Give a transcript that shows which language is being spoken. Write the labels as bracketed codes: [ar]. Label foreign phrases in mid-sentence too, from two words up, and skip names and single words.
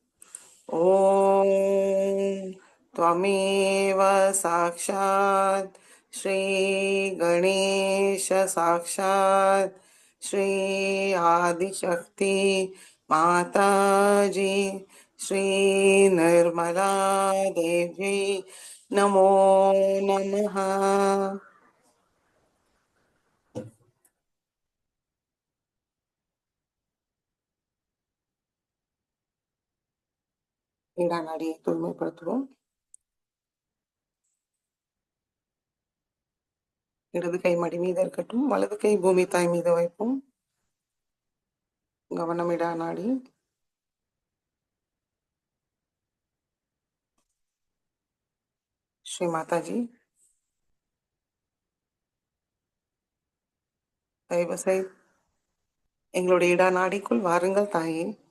[sa] ॐ त्वमेव साक्षात् श्री गणेश साक्षात् श्री आदिशक्ति माताजी श्री निर्मला देवी नमो नमः। [ta] இடாநாடி தூய்மைப்படுத்துவோம். இடது கை மடி மீது இருக்கட்டும், வலது கை பூமி தாய் மீது வைப்போம். கவனம் இடாநாடி. ஸ்ரீ மாதாஜி தயவு செய்து எங்களுடைய இடா நாடிக்குள் வாருங்கள் தாயே.